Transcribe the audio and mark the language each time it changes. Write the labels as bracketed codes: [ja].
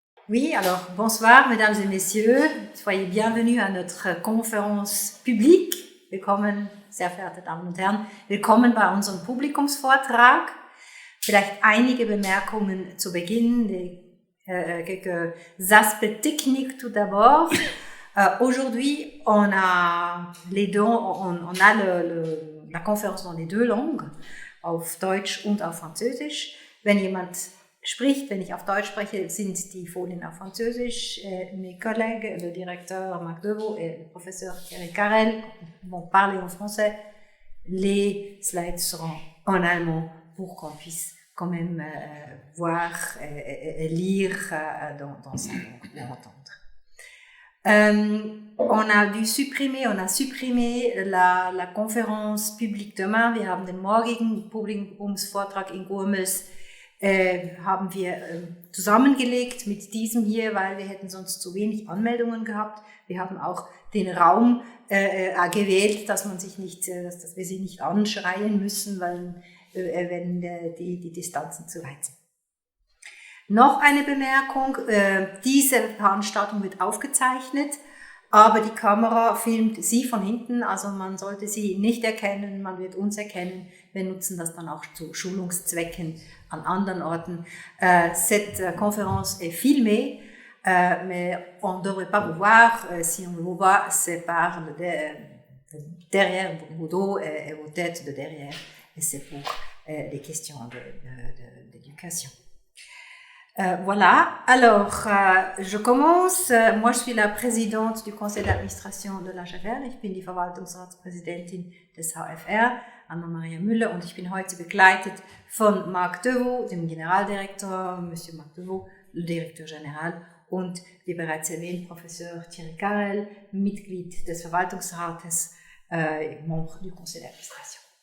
[fr] Oui, alors bonsoir mesdames et messieurs, soyez bienvenus à notre conférence publique. [de] Willkommen, sehr verehrte Damen und Herren, willkommen bei unserem Publikumsvortrag. Vielleicht einige Bemerkungen zu Beginn, [fr] quelques aspects techniques tout d'abord. Aujourd'hui, on a la conférence dans les deux langues, [de] auf Deutsch und auf Französisch. Wenn jemand spricht, wenn ich auf Deutsch spreche, sind die Folien auf Französisch. [fr] Mes collègues, le directeur Marc Deveau et le professeur Thierry Carrel vont parler en français. Les slides seront en allemand pour qu'on puisse quand même voir et lire dans sa langue et entendre. On a supprimé la conférence publique demain. [de] Wir haben den morgigen Publikumsvortrag in Gurmels haben wir zusammengelegt mit diesem hier, weil wir hätten sonst zu wenig Anmeldungen gehabt. Wir haben auch den Raum gewählt, dass wir sie nicht anschreien müssen, weil wenn die Distanzen zu weit sind. Noch eine Bemerkung, diese Veranstaltung wird aufgezeichnet, aber die Kamera filmt sie von hinten, also man sollte sie nicht erkennen, man wird uns erkennen. Wir nutzen das dann auch zu Schulungszwecken an anderen Orten. [fr] Cette conférence est filmée, mais on ne devrait pas vous voir. Si on vous voit, c'est par derrière vos dos et vos têtes de derrière, et c'est pour les questions d'éducation. Voilà, alors je commence. Moi, je suis la présidente du Conseil d'administration de l'HFR. [de] Ich bin die Verwaltungsratspräsidentin des HFR, Anna-Maria Müller, und ich bin heute begleitet von Marc Deveau, dem Generaldirektor, [fr] Monsieur Marc Deveau, le Directeur Général, [de] und wie bereits erwähnt, Professeur Thierry Carrel, Mitglied des Verwaltungsrates, [fr] membre du Conseil d'administration.